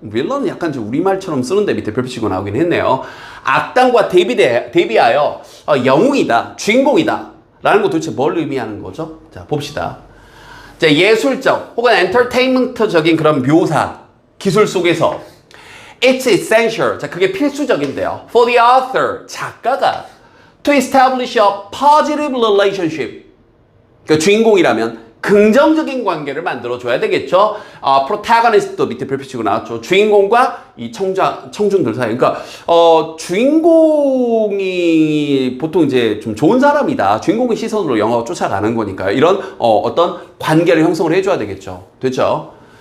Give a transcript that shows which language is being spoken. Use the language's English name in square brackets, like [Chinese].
[Korean] villain은 약간 좀 우리말처럼 쓰는데 밑에 별표 치고 나오긴 했네요. 악당과 대비하여 영웅이다, 주인공이다 라는 거 도대체 뭘 의미하는 거죠? 자, 봅시다. 자, 예술적 혹은 엔터테인먼트적인 그런 묘사, 기술 속에서 [English] It's essential. [Korean] 자, 그게 필수적인데요. [English] For the author, [Korean] 작가가 [English] to establish a positive relationship. [Korean] 그 주인공이라면 긍정적인 관계를 만들어줘야 되겠죠. 프로타고니스트도 밑에 별표치고 나왔죠. 주인공과 이 청중들 사이. 그러니까 주인공이 보통 이제 좀 좋은 사람이다. 주인공의 시선으로 영화가 쫓아가는 거니까 이런 어떤 관계를 형성을 해줘야 되겠죠. 됐죠?